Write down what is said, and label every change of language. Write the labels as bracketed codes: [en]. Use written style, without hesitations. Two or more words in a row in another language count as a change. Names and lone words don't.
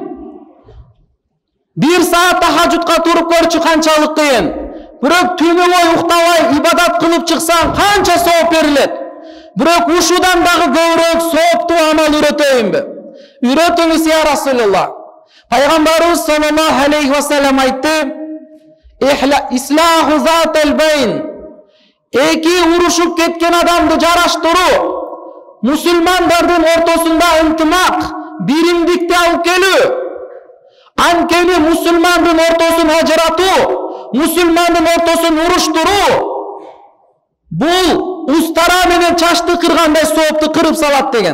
[ky] 1 saat тахажжудка туруп көрчү канчалык кыйын. Бирок түнү бою уктабай ибадат кылып чыксаң канча сооп берилет. Бирок ушудан дагы көбүрөөк сооптуу амал үйрөтөйүнбү? Үйрөтүңүз [ar] يا رسول الله. [ky] Пайгамбарыбыз [ar] صلى الله عليه وسلم [ky] айтты: [ar] "إصلاح ذات البين." [ky] Эки урушуп кеткен адамды жараштыруу, мусулмандардын ортосунда ынтымак, биримдикти алып келүү. Анткени мусулмандын ортосун ажыратуу, мусулмандын ортосун уруштуруу бул устара менен чачты кыргандай соопту кырып салат деген.